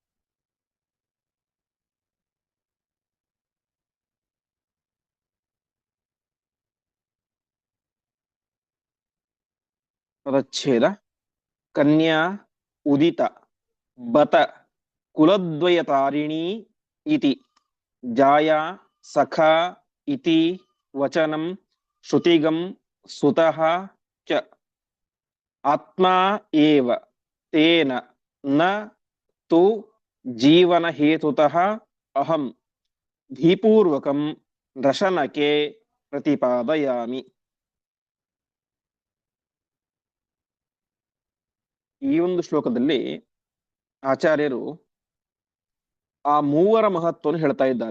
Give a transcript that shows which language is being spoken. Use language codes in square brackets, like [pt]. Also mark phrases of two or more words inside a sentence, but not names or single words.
[kn] ಪದಚ್ಛೇದ. [sa] ಕನ್ಯಾ ಉದಿತ ಬತ ಕುಲದ್ವಯತಾರಿಣೀ ಇತಿ ಜಾಯಾ ಸಖಾ ಇತಿ ವಚನಂ ಶ್ರುತಿಗಂ ಸುತಃ ಚ. ಆತ್ಮಾ ಏವ ತೇನ ನ ತು ಜೀವನ ಹೇತುತಃ ಅಹಂ ಧೀಪೂರ್ವಕಂ ರಶನಕೆ ಪ್ರತಿಪಾದಯಾಮಿ. [kn] ಈ ಒಂದು ಶ್ಲೋಕದಲ್ಲಿ ಆಚಾರ್ಯರು ಆ ಮೂವರ ಮಹತ್ವವನ್ನು ಹೇಳ್ತಾ ಇದ್ದಾರೆ.